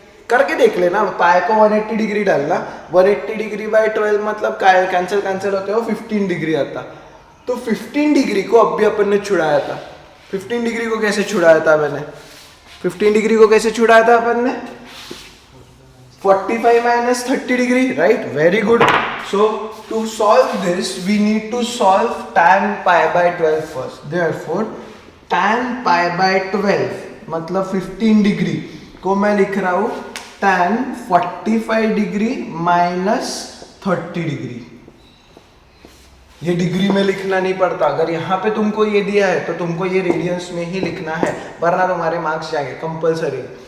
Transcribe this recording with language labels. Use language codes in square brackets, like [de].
[hi] करके देख लेना, पाई को 180 डिग्री डालना, 180 डिग्री बाय 12 मतलब कैंसिल कैंसिल होते हो 15 डिग्री आता। तो 15 डिग्री को अभी अपन ने छुड़ाया था। 15 डिग्री को कैसे छुड़ाया था मैंने, 15 डिग्री को कैसे छुड़ाया था अपन ने, 45 [en] minus 30 degree, right? Very good. So to solve this, we need to solve tan pi by 12 first. [hi] Therefore, tan pi by 12 मतलब 15 डिग्री को मैं लिख रहा हूँ tan 45 डिग्री माइनस 30 डिग्री। ये डिग्री में लिखना नहीं पड़ता। अगर यहाँ पे तुमको ये दिया है तो तुमको ये रेडियंस में ही लिखना है, वरना तुम्हारे मार्क्स जाएंगे कंपलसरी।